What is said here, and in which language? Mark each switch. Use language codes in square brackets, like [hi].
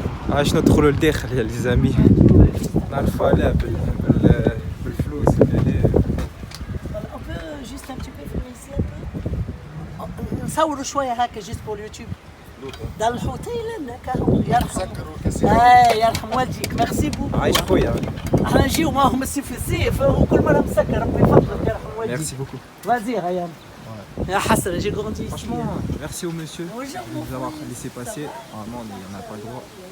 [ar] عايش ندخلوا للداخل يا [fr] les amis. [ar] نعرفوا عليها بالفلوس [fr] On peut juste un petit peu filmer ici un peu [ar] نصوروا شوية هكا [fr] juste pour اليوتيوب. [ar] ده الحوتيل هناك اهو يرحم. يرحم والديك [fr] ميرسي بوكو. [ar] عايش خويا. احنا نجيو معاهم السيف في السيف وكل مرة مسكر ربي يفضلك يرحم والديك. [fr] Merci beaucoup. Vas-y Ryan. [ar] يا حسرة [fr] j'ai grandi ici. Franchement, merci au monsieur de nous avoir laissé passer. Normalement, on n'a pas le droit.